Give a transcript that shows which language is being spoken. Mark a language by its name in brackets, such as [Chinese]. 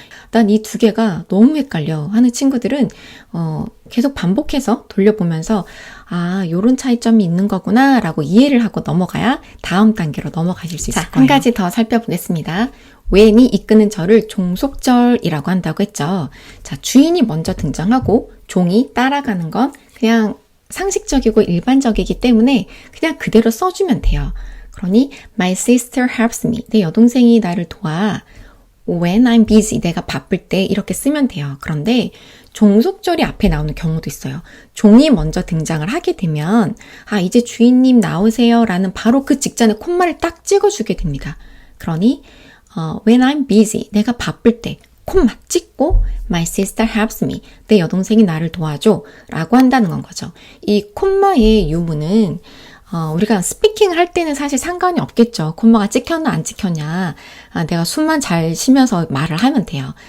[Korean] 난 이 두 개가 너무 헷갈려 하는 친구들은 계속 반복해서 돌려보면서 요런 차이점이 있는 거구나 라고 이해를 하고 넘어가야 다음 단계로 넘어가실 수 있을 거예요. 한 가지 더 살펴보겠습니다. when이 이끄는 절을 종속절이라고 한다고 했죠. 자, 주인이 먼저 등장하고 종이 따라가는 건 그냥 상식적이고 일반적이기 때문에 그냥 그대로 써주면 돼요. [English] 그러니 my sister helps me. [Korean] 내 여동생이 나를 도와. [English] when I'm busy. [Korean] 내가 바쁠 때 이렇게 쓰면 돼요. 그런데 종속절이 앞에 나오는 경우도 있어요. 종이 먼저 등장을 하게 되면 이제 주인님 나오세요 라는 바로 그 직전에 콤마를 딱 찍어주게 됩니다. [English] 그러니 when I'm busy. [Korean] 내가 바쁠 때 콤마 찍고 [English] my sister helps me. [Korean] 내 여동생이 나를 도와줘 라고 한다는 건 거죠. 이 콤마의 유무는 우리가 스피킹 할 때는 사실 상관이 없겠죠. 콤마가 찍혔나 안 찍혔냐. 내가 숨만 잘 쉬면서 말을 하면 돼요.